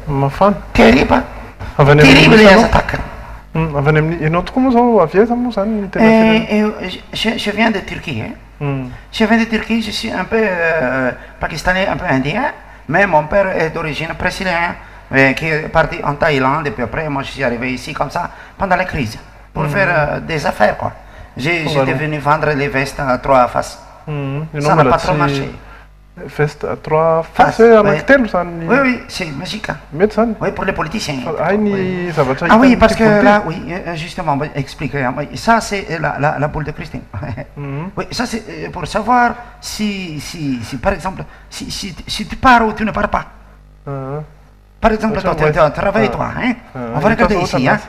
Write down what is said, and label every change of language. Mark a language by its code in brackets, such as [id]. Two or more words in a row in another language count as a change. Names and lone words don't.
[mg] mafana [fr] terrible [mg] avy any [fr] terrible les [mg] amin'n'anao [fr] attaques. [mg] avy any amin'ny ianao tokoa moa zao avy aiza moa zany ny tena [fr] Je viens de Turquie, hein. Je viens de Turquie, je suis un peu pakistanais, un peu indien, mais mon père est d'origine brésilienne, qui est parti en Thaïlande, et puis après, moi, je suis arrivé ici comme ça, pendant la crise, pour faire des affaires, quoi. J'étais venu vendre les vestes à 3 faces. Ça n'a pas trop marché. Veste à 3 faces [mg] anankitelo zany. [fr] Oui, oui, c'est magique. Hein. [mg] Mety zany. [fr] Oui, pour les politiciens. [mg] Ny zavatra [fr] ah oui, parce que là, oui, justement, expliquer. Ça, c'est la boule de cristal. Oui, ça, c'est pour savoir si par exemple, si tu pars ou tu ne pars pas. Par exemple, toi, tu travailles, toi. Hein? On va regarder ici. Hein?